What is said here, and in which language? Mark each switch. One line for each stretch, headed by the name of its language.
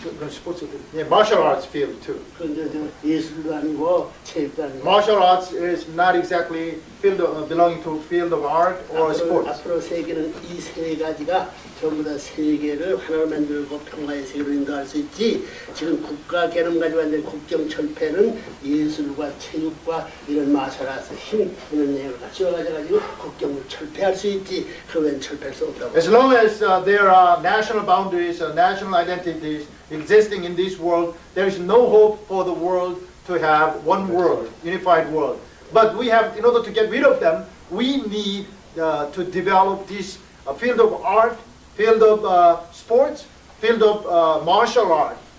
English: sports, yeah, martial arts field too.
Korean: 그런데 예술도 아니고 체육도 아니고.
English: Martial arts is not exactly field belonging to field of art or sports.
Korean: 앞으로 세계는 이 세 가지가 전부 다 세계를 하나로 만들고 평화의 세계로 인도할 수 있지. 지금 국가 개념 가지고 있는 국경 철폐는 예술과 체육과 이런 마셜 아트 힘 이런 내용을 같이 가지고 국경을 철폐할 수 있지. 그 외엔 철폐할 수 없다고.
English: As long as there are national boundaries, national identities existing in this world, there is no hope for the world to have one world, unified world. But we have, in order to get rid of them, we need to develop this field of art, field of sports, field of martial art.